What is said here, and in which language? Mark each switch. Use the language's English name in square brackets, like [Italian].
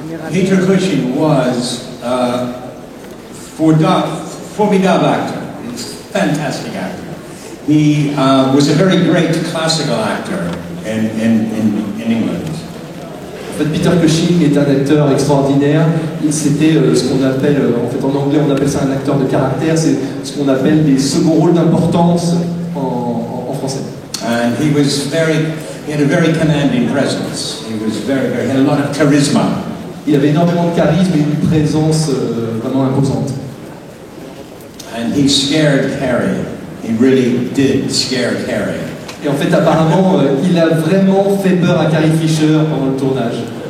[English] Peter Cushing was a formidable actor. He's a fantastic actor. He was a very great classical actor in England. [French] En fait, Peter Cushing est un acteur extraordinaire. C'était ce qu'on appelle, en fait en anglais on appelle ça un acteur de caractère, c'est ce qu'on appelle des seconds rôles d'importance en français. [English] And he had a very commanding presence. He had a lot of charisma. [French] Il avait énormément de charisme et une présence vraiment imposante. [English] And he scared Carrie. He really did scare Carrie. [French] Et en fait, apparemment, il a vraiment fait peur à Carrie Fisher pendant le tournage.